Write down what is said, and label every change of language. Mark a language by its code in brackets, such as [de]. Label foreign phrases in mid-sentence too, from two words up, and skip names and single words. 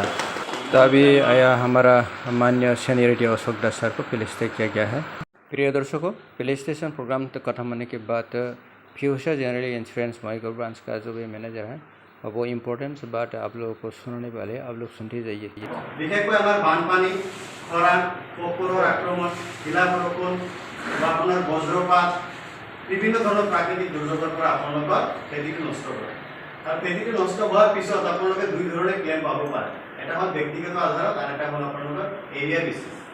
[hi] तो अभी आया हमारा मान्य सीनियर अशोक दास सर को फेलिसिटेट किया गया है। प्रिय दर्शकों, [en] felicitation program [hi] तो खत्म होने के बाद फ्यूचर जनरली इंश्योरेंस [en] micro branch [hi] का जो भी मैनेजर है वो इम्पोर्टेंट बात आप लोगों को सुनाने वाले, आप लोग सुनते जाइए। [as] বিশেষকৈ আমাৰ বানপানী, খৰাং, পোক-পৰুৱাৰ আক্ৰমণ, শিলা বৰষুণ বা আপোনাৰ বজ্ৰপাত বিভিন্ন ধৰণৰ প্ৰাকৃতিক দুৰ্যোগৰ পৰা আপোনালোকৰ খেতিটো নষ্ট কৰে। আৰু খেতিটো নষ্ট হোৱাৰ পিছত আপোনালোকে দুই ধৰণে ক্লেইম পাব পাৰে। এটা হ'ল ব্যক্তিগত আধাৰত আৰু এটা হ'ল আপোনালোকৰ [en] area basis.